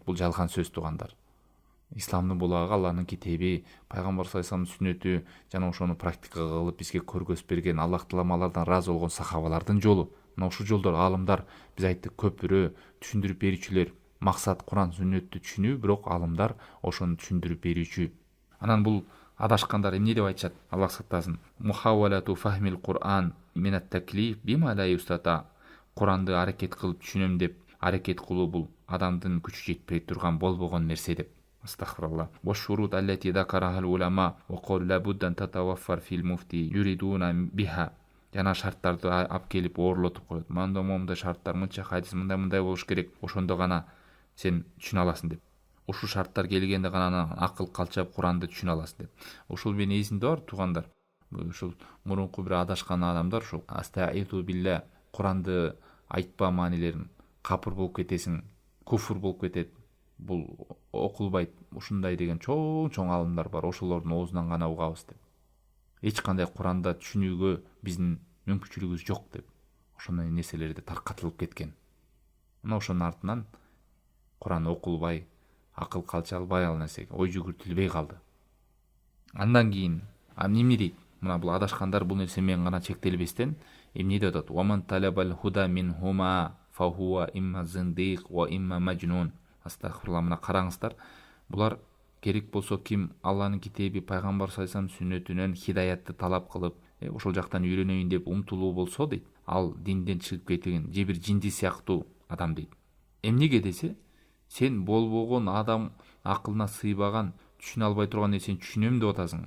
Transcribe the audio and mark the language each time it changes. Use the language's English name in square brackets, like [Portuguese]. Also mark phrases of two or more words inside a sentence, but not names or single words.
[Kyrgyz] Бул жалган сөз туугандар. Исламдын булагы Аллахтын китеби, пайгамбар [Arabic] صلى الله عليه وسلم [Kyrgyz] сүннөтү жана ошону практикага кылып бизге көргөзүп берген Аллах таала алардан ыраазы болгон сахабалардын жолу. Мына ушул жолдор аалымдар биз айттык, көпүрө түшүндүрүп берүүчүлөр. Максат Куран сүннөттү түшүнүү, бирок аалымдар ошону түшүндүрүп берүүчү. Анан бул адашкандар эмне деп айтышат? Аллах сактасын. [Arabic] محاولة فهم القرآن من التكليف بما لا يستطاع. [Kyrgyz] Куранды аракет кылып түшүнөм деп аракет кылуу бул адамдын күчү жетпей турган болбогон нерсе деп. Астагфируллах. [Arabic] وشروط التي ذكرها العلماء وقال لا بد أن تتوفر في المفتي يريدون بها. [Kyrgyz] Жана шарттарды алып келип ooрлотуп коет. Мындай шарттар, мынча хадис, мындай болуш керек. Ошондо гана сен түшүнө аласың деп. Ушул шарттар келгенде гана акыл калчап Куранды түшүнө аласың деп. Ушул менин эсимде бар туугандар. Ушул мурунку бир адашкан адамдар ушул [Arabic] أستعيذ بالله, [Kyrgyz] Куранды айтпа маанилерин, капыр болуп кетесиң, куфур болуп кетет. Бул окулбайт. Ушундай деген чоң аалымдар бар. Ошолордун оозунан гана угабыз деп. Эч кандай Куранда түшүнүүгө биздин мүмкүнчүлүгүбүз жок деп. Ошондой нерселерди таркатылып кеткен. Мына ошонун артынан Куран окулбай, акыл калчалбай, ал нерсеге ой жүгүртүлбөй калды. Андан кийин эмне дейт? Мына бул адашкандар бул нерсе менен гана чектелбестен эмне деп атат? [Arabic] ومن طلب الهدى منهما فهو إما زنديق وإما مجنون. [Kyrgyz] Астагфирулла, мына караңыздар. Булар керек болсо ким Аллахтын китеби, пайгамбар [Arabic] صلى الله عليه وسلم [Kyrgyz] сүннөтүнөн хидаятты талап кылып, ошол жактан үйрөнөйүн деп умтулуу болсо дейт, ал динден чыгып кеткен же бир жинди сыяктуу адам дейт. Эмнеге десе, сен болбогон адам акылына сыйбаган, түшүнө албай турган нерсени түшүнөм деп атасың.